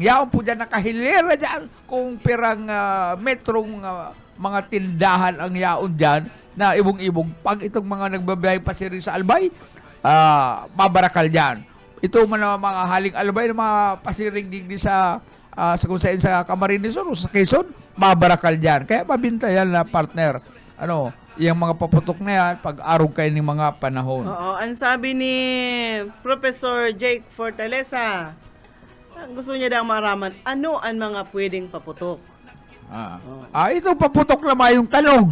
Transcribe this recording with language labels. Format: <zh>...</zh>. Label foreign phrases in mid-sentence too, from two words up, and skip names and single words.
<bik>Yaon po dyan nakahilera dyan kung pirang metrong mga tindahan ang yaon dyan na ibong-ibong. Pag itong mga nagbabiyahe pa sa Albay, mabarakal dyan. Ito mga haling Albay na mga pasiring digdi sa kung saan sa Camarines o sa Quezon, mabarakal dyan. Kaya mabinta yan na partner.</bik> <tl>Yung mga paputok na yan, pag-arog kayo ng mga panahon. Oo, ang sabi ni Professor Jake Fortaleza, Ang gusto niya daw maraman, ano ang mga pwedeng paputok? Ito paputok naman yung talong.</tl>